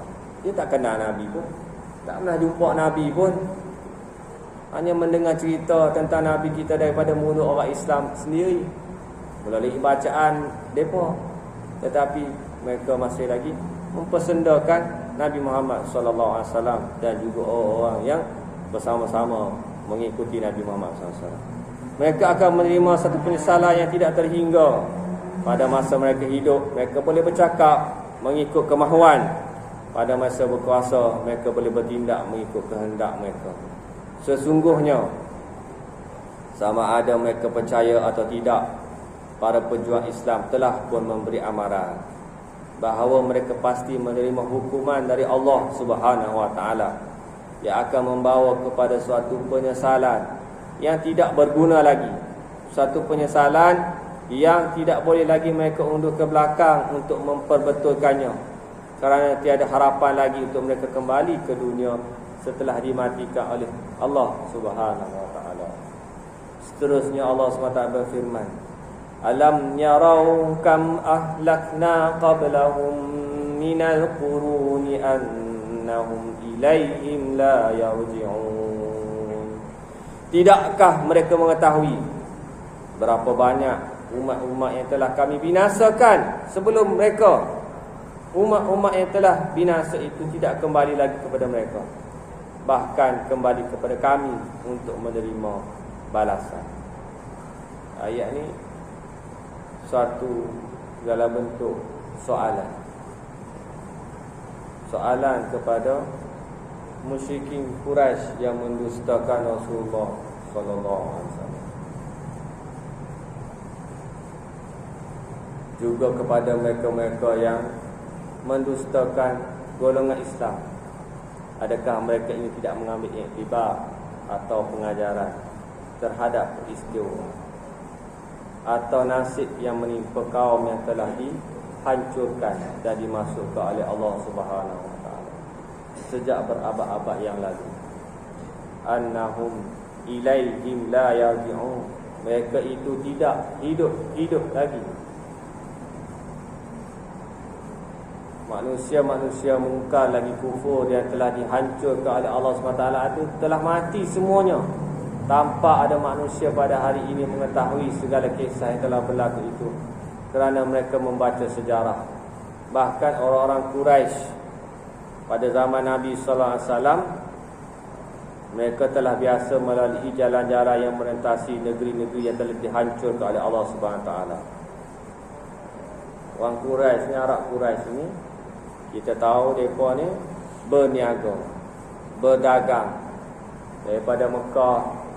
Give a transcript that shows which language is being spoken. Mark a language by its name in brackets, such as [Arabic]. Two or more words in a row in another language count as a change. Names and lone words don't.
[Malay] Dia tak kenal Nabi pun, tak pernah jumpa Nabi pun, hanya mendengar cerita tentang Nabi kita daripada mulut orang Islam sendiri melalui bacaan mereka. Tetapi mereka masih lagi mempersendakan Nabi Muhammad [Arabic] صلى الله عليه وسلم [Malay] dan juga orang-orang yang bersama-sama mengikuti Nabi Muhammad [Arabic] صلى الله عليه وسلم. [Malay] Mereka akan menerima satu penyesalan yang tidak terhingga pada masa mereka hidup. Mereka boleh bercakap mengikut kemahuan. Pada masa berkuasa, mereka boleh bertindak mengikut kehendak mereka. Sesungguhnya, sama ada mereka percaya atau tidak, para pejuang Islam telah pun memberi amaran bahawa mereka pasti menerima hukuman dari Allah [Arabic] سبحانه وتعالى [Malay] yang akan membawa kepada suatu penyesalan yang tidak berguna lagi, suatu penyesalan yang tidak boleh lagi mereka undur ke belakang untuk memperbetulkannya, kerana tiada harapan lagi untuk mereka kembali ke dunia setelah dimatikan oleh Allah [Arabic] سبحانه وتعالى. [Malay] Seterusnya Allah SWT berfirman, [Arabic] ألم يروا كم أهلكنا قبلهم من القرون أنهم إليهم لا يرجعون. [Malay] Tidakkah mereka mengetahui berapa banyak umat-umat yang telah kami binasakan sebelum mereka? Umat-umat yang telah binasa itu tidak kembali lagi kepada mereka, bahkan kembali kepada kami untuk menerima balasan. Ayat ni satu dalam bentuk soalan. Soalan kepada musyrikin Quraisy yang mendustakan Rasulullah [Arabic] صلى الله عليه وسلم. [Malay] Juga kepada mereka-mereka yang mendustakan golongan Islam. Adakah mereka ini tidak mengambil iktibar atau pengajaran terhadap peristiwa atau nasib yang menimpa kaum yang telah dihancurkan dan dimasukkan oleh Allah [Arabic] سبحانه وتعالى [Malay] sejak berabad-abad yang lalu. [Arabic] أنهم إليهم لا يرجعون. [Malay] Mereka itu tidak hidup lagi. Manusia-manusia mungkar lagi kufur yang telah dihancurkan oleh Allah SWT itu telah mati semuanya, tanpa ada manusia pada hari ini mengetahui segala kisah yang telah berlaku itu, kerana mereka membaca sejarah. Bahkan orang-orang Quraisy pada zaman Nabi [Arabic] صلى الله عليه وسلم, [Malay] mereka telah biasa melalui jalan-jalan yang melintasi negeri-negeri yang telah dihancurkan oleh Allah [Arabic] سبحانه وتعالى. [Malay] Orang Quraisy ni, Arab Quraisy ni, kita tahu mereka ni berniaga, berdagang daripada Mekah.